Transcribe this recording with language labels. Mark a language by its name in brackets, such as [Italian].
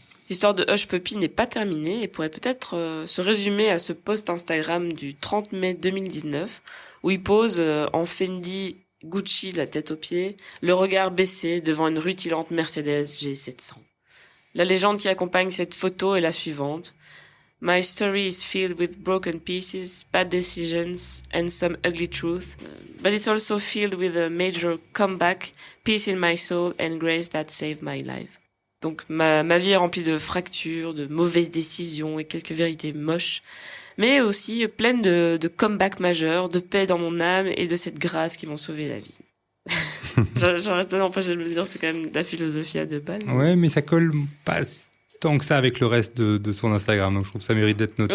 [French] L'histoire de Hush Puppy n'est pas terminée et pourrait peut-être se résumer à ce post Instagram du 30 mai 2019 où il pose en Fendi Gucci, la tête aux pieds, le regard baissé devant une rutilante Mercedes G700. La légende qui accompagne cette photo est la suivante. [English] My story is filled with broken pieces, bad decisions, and some ugly truth, but it's also filled with a major comeback, peace in my soul, and grace that saved my life. [French] Donc ma vie est remplie de fractures, de mauvaises décisions et quelques vérités moches, mais aussi pleine de comebacks majeurs, de paix dans mon âme et de cette grâce qui m'ont sauvé la vie. J'arrête pas d'empêcher de le dire, c'est quand même la philosophie à 2 balles. Ouais, mais ça colle pas tant que ça avec le reste de son Instagram, donc je trouve que ça mérite d'être noté.